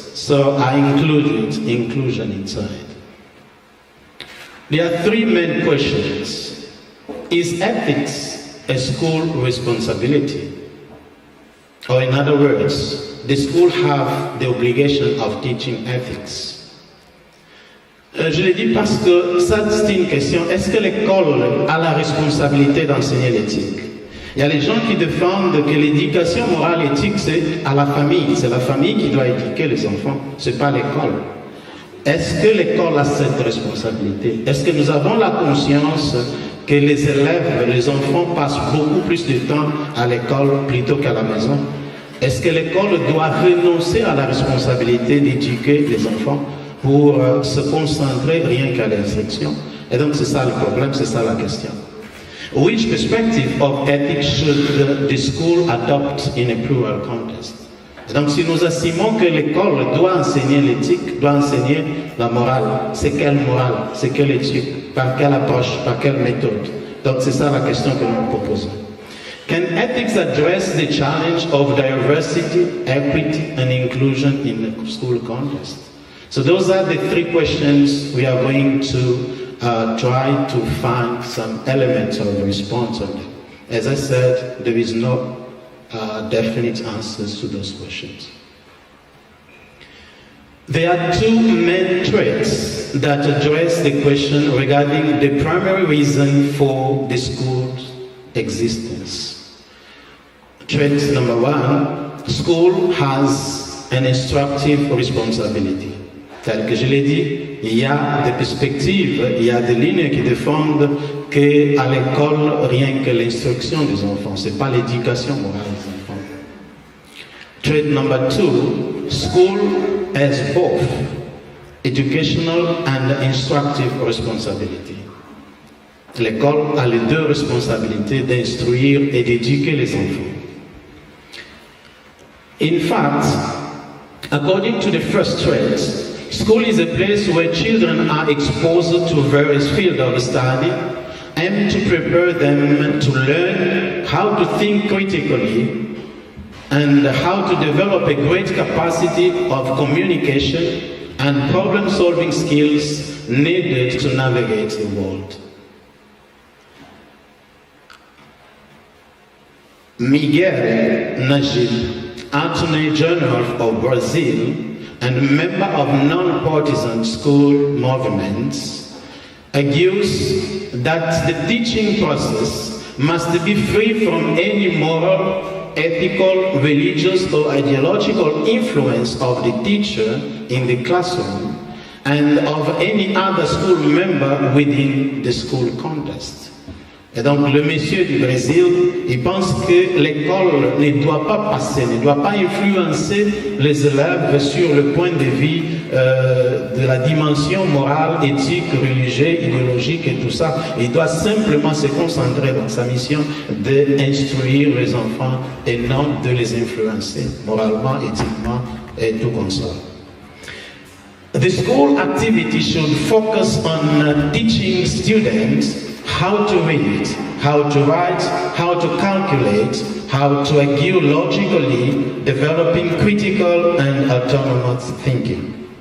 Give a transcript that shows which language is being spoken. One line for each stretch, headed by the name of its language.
English: So I included inclusion inside. There are 3 main questions. Is ethics a school responsibility? Or in other words, the school have the obligation of teaching ethics?
French: Je l'ai dit parce que ça, c'est une question. Est-ce que l'école a la responsabilité d'enseigner l'éthique? Il y a les gens qui défendent que l'éducation morale et éthique, c'est à la famille. C'est la famille qui doit éduquer les enfants, c'est pas l'école. Est-ce que l'école a cette responsabilité? Est-ce que nous avons la conscience que les élèves, les enfants passent beaucoup plus de temps à l'école plutôt qu'à la maison? Est-ce que l'école doit renoncer à la responsabilité d'éduquer les enfants pour se concentrer rien qu'à l'instruction? Et donc c'est ça le problème, c'est ça la question.
English: Which perspective of ethics should the school adopt in a plural context?
French: Et donc si nous estimons que l'école doit enseigner l'éthique, doit enseigner la morale, c'est quelle morale, c'est quelle éthique, par quelle approche, par quelle méthode? Donc c'est ça la question que nous proposons.
English: Can ethics address the challenge of diversity, equity and inclusion in the school context? So those are the three questions we are going to try to find some elements of response on them. As I said, there is no definite answers to those questions. There are two main traits that address the question regarding the primary reason for the school's existence. Trait number one, school has an instructive responsibility.
French: Tel que je l'ai dit, il y a des perspectives, il y a des lignes qui défendent qu'à l'école, rien que l'instruction des enfants, ce n'est pas l'éducation morale des enfants.
English: Trait number two, school has both educational and instructive responsibility.
French: L'école a les deux responsabilités d'instruire et d'éduquer les enfants.
English: In fact, according to the first trait, school is a place where children are exposed to various fields of study and to prepare them to learn how to think critically and how to develop a great capacity of communication and problem-solving skills needed to navigate the world. Miguel Najib, Attorney General of Brazil, and member of non-partisan school movements, argues that the teaching process must be free from any moral, ethical, religious, or ideological influence of the teacher in the classroom and of any other school member within the school context.
French: Et donc le monsieur du Brésil, il pense que l'école ne doit pas passer, ne doit pas influencer les élèves sur le point de vue de la dimension morale, éthique, religieuse, idéologique et tout ça. Il doit simplement se concentrer dans sa mission d'instruire les enfants et non de les influencer moralement, éthiquement et tout comme ça.
English: The school activity should focus on teaching students how to read, how to write, how to calculate, how to argue logically, developing critical and autonomous thinking.